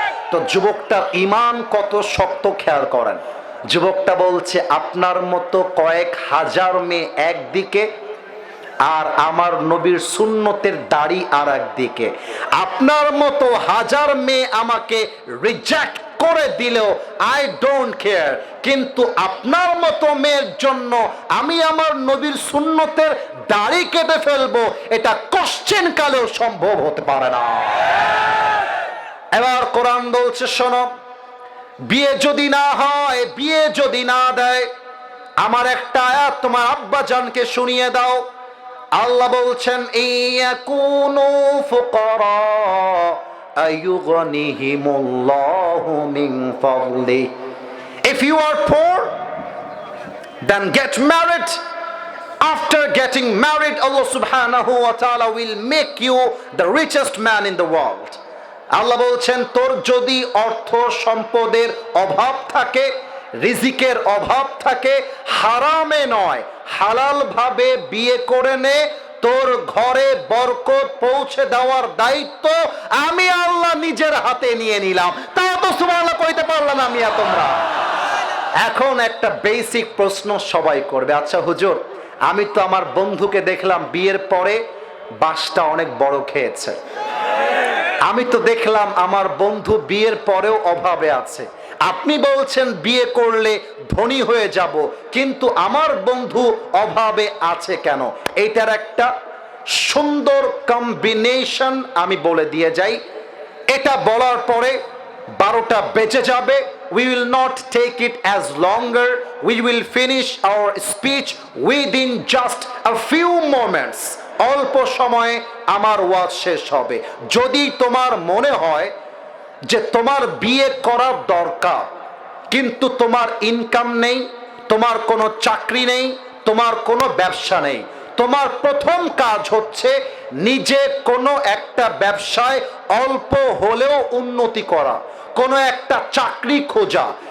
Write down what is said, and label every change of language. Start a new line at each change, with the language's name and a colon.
Bangla: তো যুবকটার ঈমান কত শক্ত খেয়াল করেন। যুবকটা বলছে আপনার মতো কয়েক হাজার মেয়ে একদিকে, আর আমার নবীর সুন্নতের দাড়ি আর একদিকে, আপনার মতো হাজার মেয়ে আমাকে রিজেক্ট করে দিলেও
English: I don't care,
Bangla: কিন্তু আপনার মতো মেয়ের জন্য আমি আমার নবীর সুন্নতের দাড়ি কেটে ফেলবো, এটা কোশ্চেন কালেও সম্ভব হতে পারে না। এবার কোরআন বলছে শোনো, বিয়ে যদি না হয়, বিয়ে যদি না দেয়, আমার একটা আয়াত তোমার আব্বা জানকে শুনিয়ে দাও। আল্লাহ বলছেন
Arabic: ইয়াকুনু ফুকারা আয়ুগনিহিমুল্লাহু মিন ফাদলি,
English: if you are poor then get married, after getting married Allah subhanahu wa ta'ala will make you the richest man in the world.
Bangla: আল্লাহ বলছেন তোর যদি অর্থ সম্পদের অভাব থাকে, রিজিকের অভাব থাকে, হারামে নয় হালাল ভাবে বিয়ে করে নে, তোর ঘরে বরকত পৌঁছে দেওয়ার দায়িত্ব আমি আল্লাহ নিজের হাতে নিয়ে নিলাম। তা তো সুবহানাল্লাহ কইতে পারলাম না আমি তোমরা। এখন একটা বেসিক প্রশ্ন সবাই করবে, আচ্ছা হুজুর আমি তো আমার বন্ধুকে দেখলাম বিয়ের পরে বাসটা অনেক বড় খেয়েছে, আমি তো দেখলাম আমার বন্ধু বিয়ের পরেও অভাবে আছে, আপনি বলছেন বিয়ে করলে ধনী হয়ে যাব, কিন্তু আমার বন্ধু অভাবে আছে কেন? এইটার একটা সুন্দর কম্বিনেশন আমি বলে দিয়ে যাই। এটা বলার পরে 12টা বেজে যাবে।
English: We will not take it as longer. We will finish our speech within just a few moments.
Bangla: অল্প সময়ে আমার ওয়াজ শেষ হবে। যদি তোমার মনে হয় যে তোমার বিয়ে করার দরকার, কিন্তু তোমার ইনকাম নেই, তোমার কোনো চাকরি নেই, তোমার কোনো ব্যবসা নেই, তোমার প্রথম কাজ হচ্ছে নিজে কোনো একটা ব্যবসায় অল্প হলেও উন্নতি করা, কোনো একটা চাকরি খোঁজা।